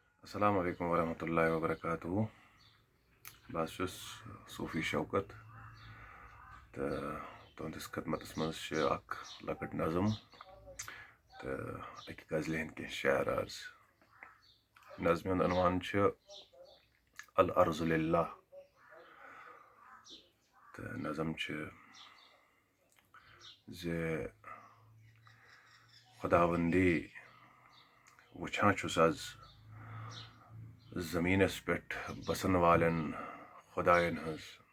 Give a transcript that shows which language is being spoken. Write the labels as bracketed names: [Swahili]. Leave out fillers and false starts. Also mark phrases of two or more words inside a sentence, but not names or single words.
[Arabic] السلام عليكم ورحمة الله وبركاته. [Kashmiri] बस छुस सूफी शौकत तो तुंदिस खदमतस मज लकट नज़म तो अकि गज़ल हंद कह शायर आज। नज़म हुंद अनवान [Arabic] الأرض لله. [Kashmiri] तो नज़म जे खुदावंदी wuchaan chus आज ज़मीनस पे बसन वालन खुदायन हज।